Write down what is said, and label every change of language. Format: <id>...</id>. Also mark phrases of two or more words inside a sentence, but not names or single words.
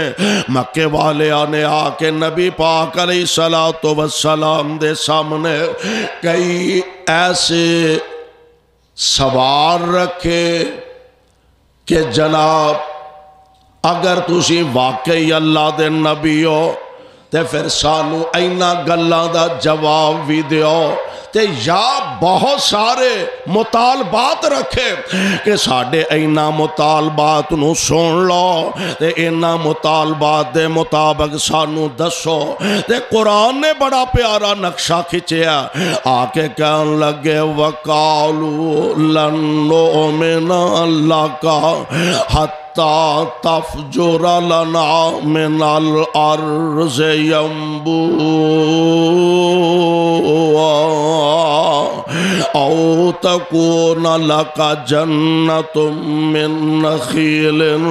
<pa>مکے والیاں نے آکے نبی پاک علیہ السلام دے سامنے کئی ایسے سوال رکھے کہ جناب اگر تسی واقعی اللہ دے نبی ہو تے پھر سانو اینا گلاں دا جواب بھی دیو، تے یا بہت سارے مطالبات رکھے کہ ساڑھے اینا مطالبات نو سن لو تے اینا مطالبات دے مطابق سانو دسو۔ تے قرآن نے بڑا پیارا نقشہ کھچیا، آکے کہن لگے</pa> <ar>وَقَالُوا لَن نُؤْمِنَ لَكَ حَتَّى تفجر لنا من الارض ينبوعا او تكون لك جنة من نخيل</ar>